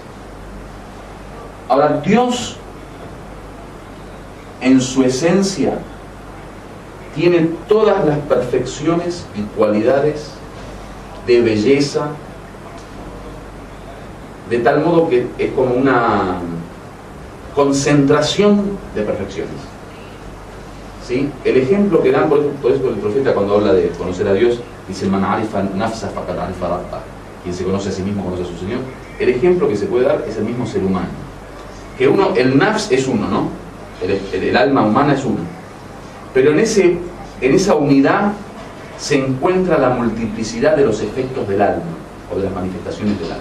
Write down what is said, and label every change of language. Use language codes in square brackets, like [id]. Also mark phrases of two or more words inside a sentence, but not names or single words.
[es] Ahora, Dios en su esencia tiene todas las perfecciones y cualidades de belleza, de tal modo que es como una concentración de perfecciones. ¿Sí? El ejemplo que dan, por eso el profeta cuando habla de conocer a Dios, dice [ar] من عرف نفسه فقد عرف ربه. [es] Quien se conoce a sí mismo conoce a su Señor. El ejemplo que se puede dar es el mismo ser humano. Que uno, el nafs es uno, ¿no? El alma humana es uno. Pero en esa unidad se encuentra la multiplicidad de los efectos del alma, o de las manifestaciones del alma.